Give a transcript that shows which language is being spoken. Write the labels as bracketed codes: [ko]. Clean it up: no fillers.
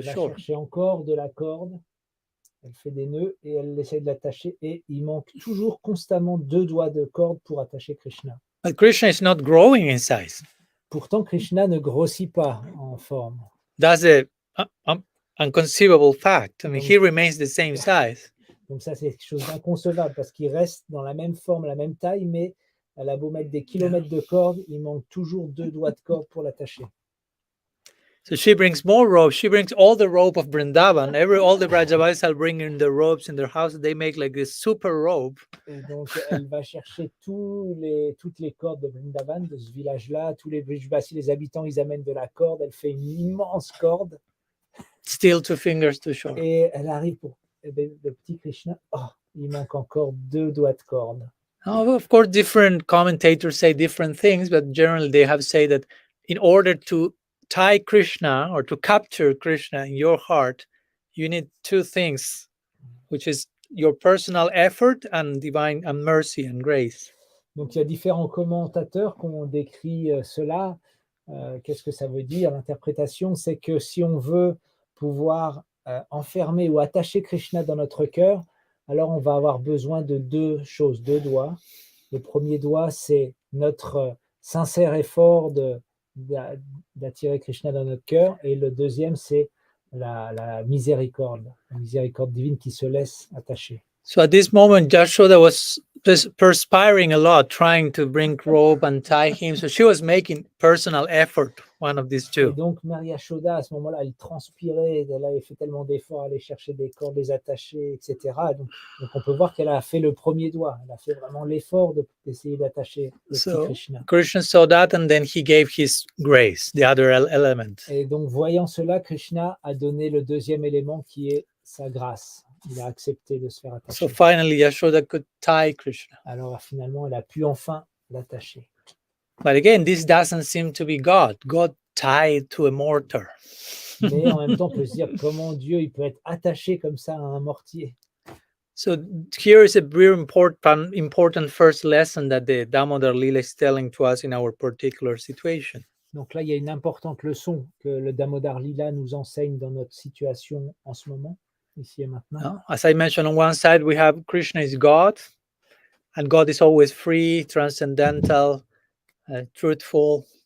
[fr] Elle va [en] short. [fr] chercher encore de la corde, elle fait des nœuds et elle essaie de l'attacher et il manque toujours constamment 2 doigts de corde pour attacher Krishna. [en] But Krishna is not growing in size. [fr] Pourtant, Krishna ne grossit pas en forme. [en] That's a unconceivable fact. I mean, he remains the same size. [fr] Donc ça, c'est quelque chose d'inconcevable parce qu'il reste dans la même forme, la même taille, mais elle a beau mettre des kilomètres de corde, il manque toujours 2 doigts de corde pour l'attacher. [en] So she brings more rope. She brings all the rope of Vrindavan. All the Brajavasis are bringing the ropes in their house. They make like this super rope. [fr] Et donc, elle va chercher toutes les cordes de Vrindavan, de ce village-là. Tous les Brijvasis, les habitants, ils amènent de la corde. Elle fait une immense corde. [en] Still 2 fingers too short. [fr] Et elle arrive pour le petit Krishna. Oh, il manque encore 2 doigts de corde. [en] Now, of course, different commentators say different things, but generally they have said that in order to tie Krishna or to capture Krishna in your heart, you need 2 things, which is your personal effort and divine and mercy and grace. [fr] Donc, il y a différents commentateurs qui ont décrit cela. Qu'est-ce que ça veut dire? L'interprétation, c'est que si on veut pouvoir enfermer ou attacher Krishna dans notre cœur, alors on va avoir besoin de 2 choses, 2 doigts. Le premier doigt, c'est notre sincère effort d'attirer Krishna dans notre cœur. Et le deuxième, c'est la miséricorde divine qui se laisse attacher. [en] So at this moment, Yashoda was perspiring a lot, trying to bring rope and tie him. So she was making personal effort, one of these 2. [fr] Et donc, Maria Yashoda, à ce moment-là, elle transpirait, elle avait fait tellement d'efforts à aller chercher des cordes, les attacher, etc. Donc on peut voir qu'elle a fait le premier doigt. Elle a fait vraiment l'effort d'essayer d'attacher le petit Krishna. [en] Krishna saw that and then he gave his grace, the other element. [fr] Et donc, voyant cela, Krishna a donné le deuxième élément qui est sa grâce. Il a accepté de se faire attacher. [en] So finally, Yashoda could tie Krishna. [fr] Alors finalement, elle a pu enfin l'attacher. [en] But again, this doesn't seem to be God. God tied to a mortar. [fr] Mais en même temps, on peut se dire comment Dieu il peut être attaché comme ça à un mortier. [en] So here is a very important first lesson that the Damodara-LILA is telling to us in our particular situation. [fr] Donc là, il y a une importante leçon que le Damodara-LILA nous enseigne dans notre situation en ce moment. Ici et maintenant. [en] As I mentioned, on one side we have Krishna is God, and God is always free, transcendental, truthful.